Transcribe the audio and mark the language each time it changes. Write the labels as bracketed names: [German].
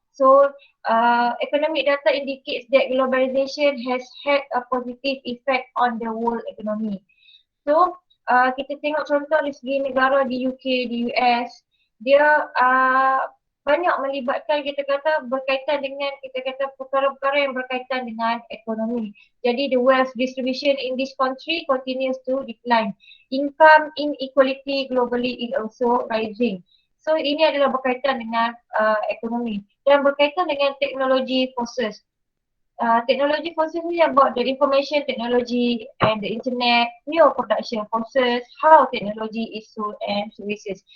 [English] So economic data indicates that globalization has had a positive effect on the world economy. [Malay] So kita tengok contoh dari segi negara di UK, di US, dia banyak melibatkan, kita kata berkaitan dengan, kita kata perkara-perkara yang berkaitan dengan ekonomi. Jadi [English] the wealth distribution in this country continues to decline. Income inequality globally is also rising. [Malay] So ini adalah berkaitan dengan ekonomi dan berkaitan dengan teknologi forces. [English] Technology forces ni about the information technology and the internet, new production forces, how technology is sold and services.